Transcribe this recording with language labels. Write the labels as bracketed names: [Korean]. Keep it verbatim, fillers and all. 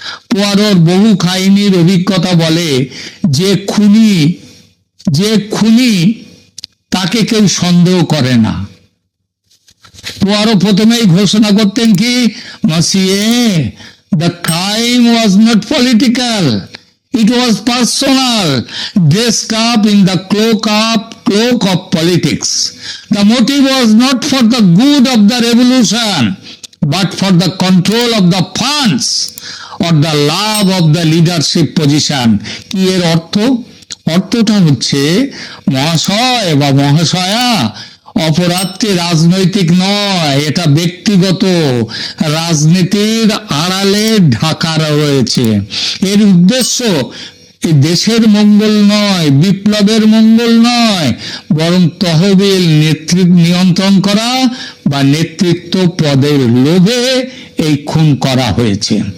[Bangla] পোয়ারোর বহু কাহিনীর অভিজ্ঞতা বলে যে খুনি যে খুনি তাকে কেউ সন্দেহ করে না। [English] Poirot [Bangla] প্রথমেই ঘোষণা করতেন কি, [English] Monsieur the crime was not political, it was personal, dressed up in the cloak up cloak of politics. The motive was not for the good of the revolution, but for the control of the funds or the love of the leadership position. [Bangla] কি এর অর্থ? অর্থটা হচ্ছে, মহাশয় বা মহাশয়া, অপরাধটি রাজনৈতিক নয়, এটা ব্যক্তিগত, রাজনীতির আড়ালে ঢাকা রয়েছে। এর উদ্দেশ্য দেশের মঙ্গল নয়, বিপ্লবের মঙ্গল নয়, বরং তহবিল নেতৃত্ব নিয়ন্ত্রণ করা বা নেতৃত্ব পদের লোভে এই খুন করা হয়েছে।